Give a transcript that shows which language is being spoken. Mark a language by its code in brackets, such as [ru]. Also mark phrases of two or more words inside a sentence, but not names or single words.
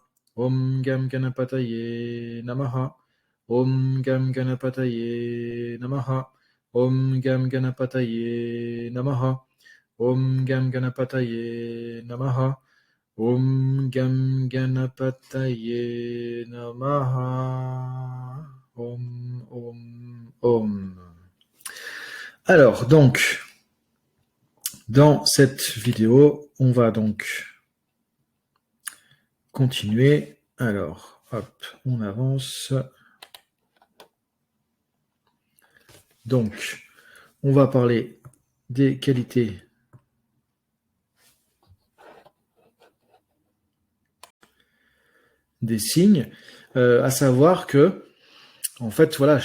[sa] Om Gam Ganapataye Namaha. Om Gam Ganapataye Namaha. Om Gam Ganapataye Namaha. Om Gam Ganapataye Namaha. Om Gam Ganapataye Namaha. Om, Om, Om. [fr] Alors, donc, dans cette vidéo, on va donc continuer. Alors, hop, on avance. Donc, on va parler des qualités des signes, à savoir que, en fait, voilà,